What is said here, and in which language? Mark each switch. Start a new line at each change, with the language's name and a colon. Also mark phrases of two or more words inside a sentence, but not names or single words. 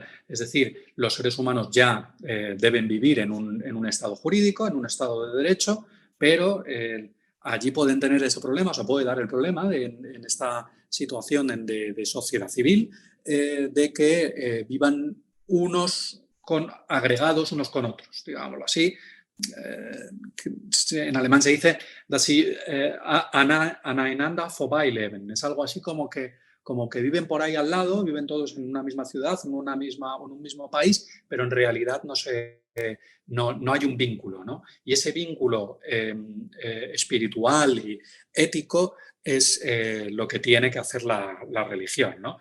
Spanish: Es decir, los seres humanos ya deben vivir en un estado jurídico, en un estado de derecho, pero allí pueden tener ese problema, o sea, puede dar el problema en esta situación de sociedad civil, de que vivan unos agregados unos con otros, digámoslo así. En alemán se dice
German: dass sie aneinander vorbeileben.
Spanish: Es algo así como que viven por ahí al lado, viven todos en una misma ciudad, en un mismo país, pero en realidad no hay un vínculo, ¿no? Y ese vínculo espiritual y ético es lo que tiene que hacer la religión, ¿no?